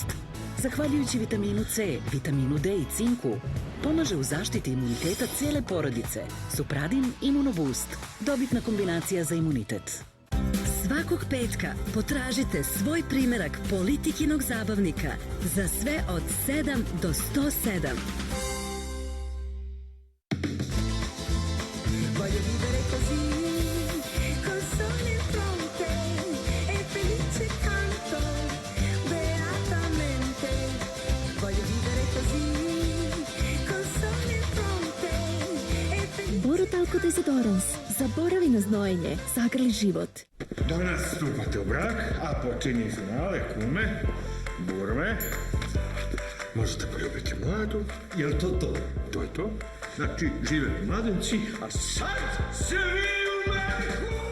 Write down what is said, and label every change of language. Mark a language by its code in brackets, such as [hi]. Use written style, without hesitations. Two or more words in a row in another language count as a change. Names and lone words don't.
[sr] Zahvaljujući vitaminu C, vitaminu D i cinku, pomaže u zaštiti imuniteta cijele porodice. Supradin Immunoboost. Dobitna kombinacija za imunitet. Svakog petka potražite svoj primerak Politikinog zabavnika za sve od 7 do 107. [it] Voglio vivere così, col sole in fronte e felice canto beatamente. Voglio vivere così, col sole in fronte e felice. [sr] Borutalko Desidorans. Zaboravi na znojenje, sagrli život. Danas stupate u brak, a počinje finale, kume, burme. Možete poljubiti mladu. Jel to to? To je to. Znači, žive mladenci, a sad se vi u meku!